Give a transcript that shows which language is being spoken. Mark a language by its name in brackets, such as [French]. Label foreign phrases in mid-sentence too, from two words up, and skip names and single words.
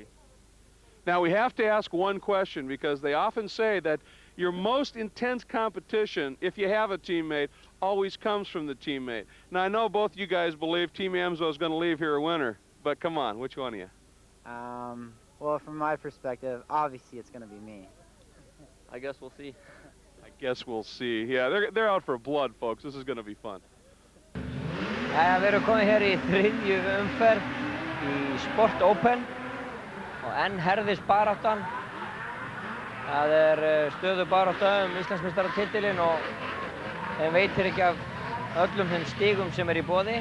[English] Now, we have to ask one question, because they often say that your most intense competition, if you have a teammate, always comes from the teammate. Now, I know both you guys believe Team Amso is going to leave here a winner, but come on, which one of you? Well, from my perspective, obviously it's going to be me. I guess we'll see. I guess we'll see. Yeah, they're out for blood, folks. This is going to be fun. [Icelandic] Við erum komið hér í þriðju umferð í Sport Open og enn herðist baráttan. Það er stöðu barátta Íslandsmeistaratitilinn og þeim veitir ekki af öllum þeim stigum sem í boði.